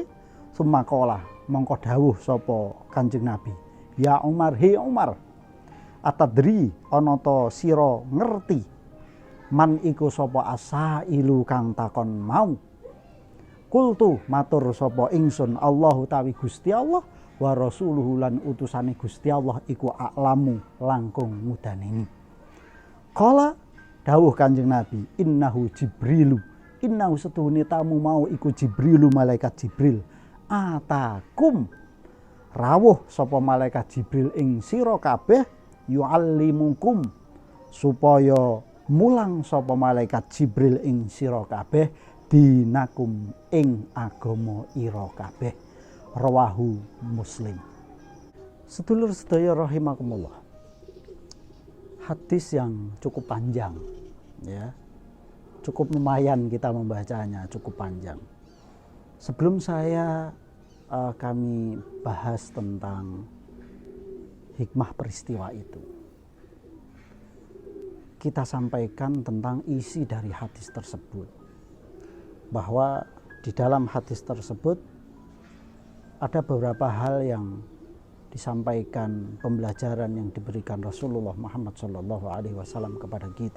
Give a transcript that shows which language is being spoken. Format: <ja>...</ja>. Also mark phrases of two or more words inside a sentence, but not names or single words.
<jv>Sumakola mongko dawuh sapa Kanjeng Nabi,</jv> <ar>يا عمر,</ar> <jv>he Umar, atadri ana ta sira ngerti man iku sapa asailu kang takon mau. Kultu matur sapa ingsun, Allahu tawi Gusti Allah</jv> <ar>ورسوله</ar> <jv>lan utusane Gusti Allah iku a'lamu langkung mudaneni. Kala dawuh Kanjeng Nabi,</jv> <ar>إنه جبريل,</ar> <jv>innahu setuhune tamu mau iku Jibrilu malaikat Jibril, atakum rawuh sapa malaikat Jibril ing sira kabeh, yu'allimukum supaya mulang sapa malaikat Jibril ing sira kabeh dinakum ing agama ira kabeh.</jv> <ar>رواه مسلم.</ar> <jv>Sedulur sedaya</jv> <id>rahimakumullah, hadis yang cukup panjang ya, cukup lumayan kita membacanya, cukup panjang. Sebelum kami bahas tentang hikmah peristiwa itu, kita sampaikan tentang isi dari hadis tersebut, bahwa di dalam hadis tersebut ada beberapa hal yang disampaikan, pembelajaran yang diberikan Rasulullah Muhammad SAW kepada kita.</id>